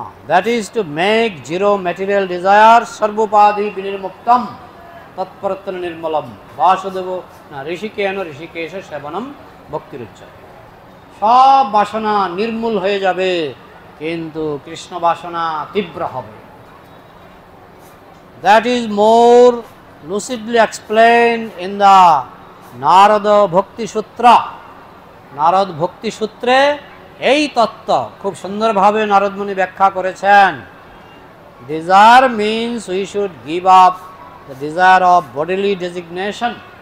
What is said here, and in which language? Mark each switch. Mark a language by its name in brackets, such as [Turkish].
[English] That is to make zero material desire, [Sanskrit] সর্বোপাধি বিনির্মুক্তম তৎপরত্র নির্মলম Basudeb Rishikesh সেবনম ভক্তিরুচ্চতে। [Bangla] সব বাসনা নির্মূল হয়ে যাবে, কিন্তু কৃষ্ণ বাসনা তীব্র হবে। [English] That is more lucidly explained in the Narada Bhakti Sutra. [Bangla] Narad ভক্তি সূত্রে এই তত্ত্ব খুব সুন্দরভাবে নারদ মুনি ব্যাখ্যা করেছেন। [English] Desire means we should give up the desire of bodily designation.